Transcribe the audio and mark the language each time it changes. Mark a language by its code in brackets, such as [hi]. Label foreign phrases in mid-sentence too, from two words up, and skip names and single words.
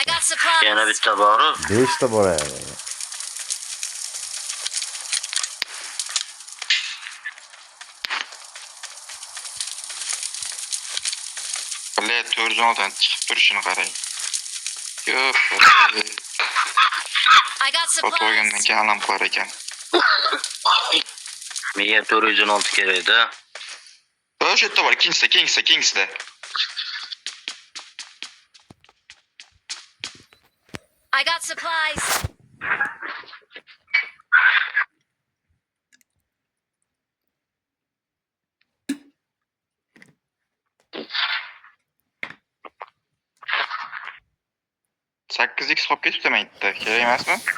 [en] got supplies. [uz] Yana bitta bor. 5 ta bor ekan. Bilet 416 dan chiqib turishini qarang. Yo'q. [en] I got [uz] Sotib olgandan [en] supplies. [uz] keyin alam qilar ekan. Menga 416 kerak-da. O'sha yerda bor, ikkinchisida. [en] I got supplies. [uz] Sakkiz x qolib ketibdi maytda. Kerak emasmi?